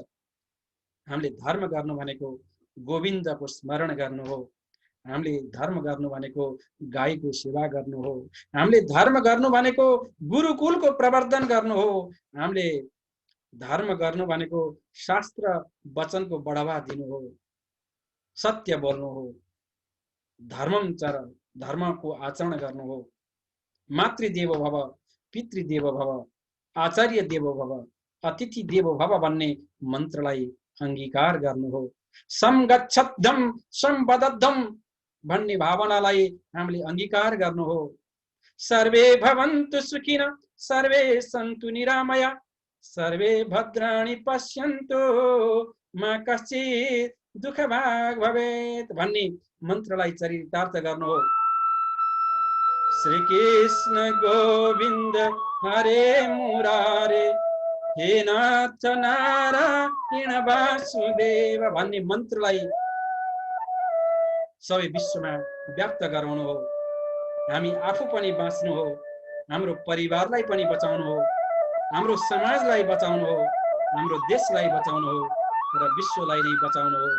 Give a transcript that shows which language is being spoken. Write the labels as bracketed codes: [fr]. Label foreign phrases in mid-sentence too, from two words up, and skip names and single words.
[ne] हामीले धर्म गर्नु भनेको गोविन्दको स्मरण गर्नु हो, हामीले धर्म गर्नु भनेको गाईको सेवा गर्नु हो, हामीले धर्म गर्नु भनेको गुरुकुलको प्रवर्धन गर्नु हो, हामीले धर्म गर्नु भनेको शास्त्र वचनको बढावा दिनु हो, सत्य बोल्नु हो, [sa] धर्मम चर, [ne] धर्मको आचरण गर्नु हो, [sa] मातृदेवो भव, पितृदेवो भव, आचार्य देवो भव, अतिथि देवो भव [ne] भन्ने मन्त्रलाई अंगीकार गर्नु हो, [sa] समगच्छद्धम समबद्धम [ne] भन्ने भावनालाई हामीले अंगीकार गर्नु हो, [sa] सर्वे भवन्तु सुखिन सर्वे सन्तु निरामया सर्वे भद्राणि पश्यन्तु मा कश्चित् दुःखभाग् भवेत् [ne] भन्ने मन्त्रलाई चरितार्थ गर्नु हो। [sa] श्री कृष्ण गोविन्द हरे मुरारे हे नाथ नारायण वासुदेव [ne] भन्ने मन्त्रलाई सबै विश्वमा व्याप्त गराउनु हो। हामी आफू पनि बाँच्नु हो, हाम्रो परिवारलाई पनि बचाउनु हो, हाम्रो समाजलाई बचाउनु हो, हाम्रो देशलाई बचाउनु हो र विश्वलाई नै बचाउनु हो।